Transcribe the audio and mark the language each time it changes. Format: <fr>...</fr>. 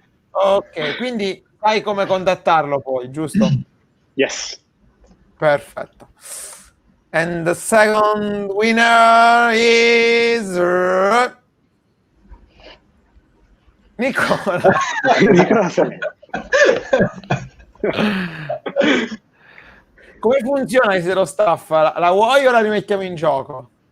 <it>Ok, quindi sai come contattarlo poi, giusto?</it> <en>Yes.</en> <it>Perfetto.</it> <en>And the second winner is Nicola. Nicola Salento.</en> <it>Come funziona se lo staff? La vuoi o la rimettiamo in gioco?</it>